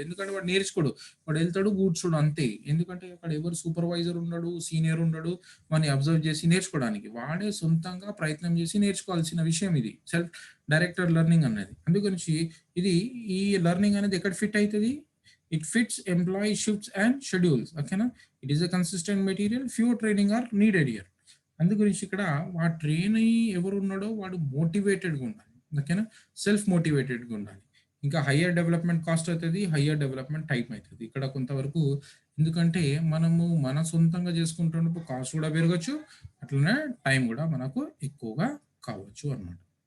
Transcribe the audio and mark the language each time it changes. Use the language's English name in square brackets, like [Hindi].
[Telugu] ఎందుకంటే వాడు నేర్చుకోడు, వాడు వెళ్తాడు కూర్చోడు అంతే. ఎందుకంటే అక్కడ ఎవరు సూపర్వైజర్ ఉండడు, సీనియర్ ఉండడు వాడిని అబ్జర్వ్ చేసి నేర్చుకోవడానికి. వాడే సొంతంగా ప్రయత్నం చేసి నేర్చుకోవాల్సిన విషయం ఇది సెల్ఫ్ డైరెక్టెడ్ లెర్నింగ్ అనేది. అందుగురించి ఇది, ఈ లెర్నింగ్ అనేది ఎక్కడ ఫిట్ అవుతుంది? [English] It fits employee shifts and schedules. ఓకేనా, it is a consistent material, few training are needed year. [Telugu] అందు గురించి ఇక్కడ ఆ ట్రైనీ ఎవరు ఉన్నాడో వాడు మోటివేటెడ్గా ఉండాలి. ఓకేనా, సెల్ఫ్ మోటివేటెడ్గా ఉండాలి. ఇంకా హయ్యర్ డెవలప్మెంట్ కాస్ట్ అవుతుంది, హయ్యర్ డెవలప్మెంట్ టైం అవుతుంది ఇక్కడ కొంతవరకు. ఎందుకంటే మనము మన సొంతంగా చేసుకుంటున్నప్పుడు కాస్ట్ కూడా పెరగచ్చు, అట్లనే టైం కూడా మనకు ఎక్కువగా కావచ్చు అన్నమాట.